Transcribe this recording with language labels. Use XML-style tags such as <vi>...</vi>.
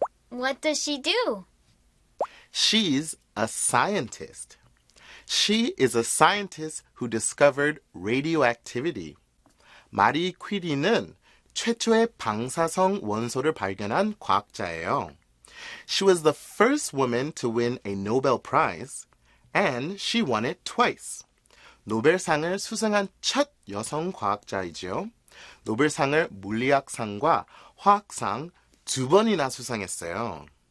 <en>What does she do? She's a scientist. She is a scientist who discovered radioactivity.</en> <ko>마리 퀴리는 최초의 방사성 원소를 발견한 과학자예요.</ko> <en>She was the first woman to win a Nobel Prize, and she won it twice.</en> <ko>노벨상을 수상한 첫 여성 과학자이지요. 노벨상을 물리학상과 화학상 두 번이나 수상했어요.</ko>